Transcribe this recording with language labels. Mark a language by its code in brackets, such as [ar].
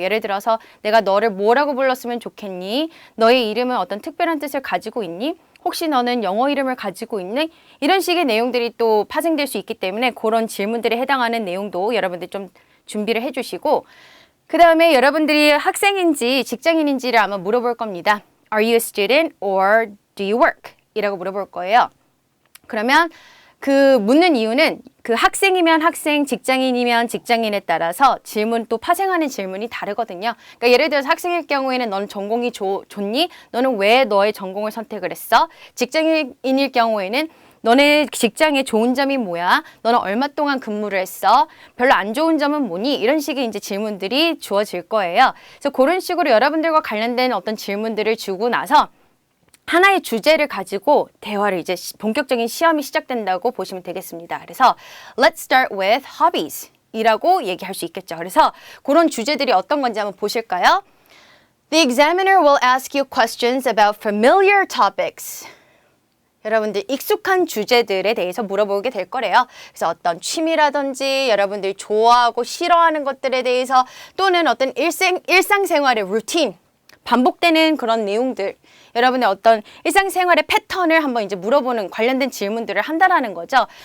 [ko] 예를 들어서 내가 너를 뭐라고 불렀으면 좋겠니? 너의 이름은 어떤 특별한 뜻을 가지고 있니? 혹시 너는 영어 이름을 가지고 있니? 이런 식의 내용들이 또 파생될 수 있기 때문에 그런 질문들에 해당하는 내용도 여러분들 좀 준비를 해주시고 그 다음에 여러분들이 학생인지 직장인인지를 아마 물어볼 겁니다. [en] Are you a student or do you work? [ko] 이라고 물어볼 거예요. 그러면 그 묻는 이유는 그 학생이면 학생, 직장인이면 직장인에 따라서 질문 또 파생하는 질문이 다르거든요. 그러니까 예를 들어서 학생일 경우에는 너는 전공이 좋니? 너는 왜 너의 전공을 선택을 했어? 직장인일 경우에는 너네 직장의 좋은 점이 뭐야? 너는 얼마 동안 근무를 했어? 별로 안 좋은 점은 뭐니? 이런 식의 이제 질문들이 주어질 거예요. 그래서 그런 식으로 여러분들과 관련된 어떤 질문들을 주고 나서 하나의 주제를 가지고 대화를 이제 본격적인 시험이 시작된다고 보시면 되겠습니다. 그래서 [en] Let's start with hobbies [ko] 이라고 얘기할 수 있겠죠. 그래서 그런 주제들이 어떤 건지 한번 보실까요? [en] The examiner will ask you questions about familiar topics. [ko] 여러분들 익숙한 주제들에 대해서 물어보게 될 거래요. 그래서 어떤 취미라든지 여러분들이 좋아하고 싫어하는 것들에 대해서 또는 어떤 일상생활의 루틴, 반복되는 그런 내용들, 여러분의 어떤 일상생활의 패턴을 한번 이제 물어보는 관련된 질문들을 한다라는 거죠.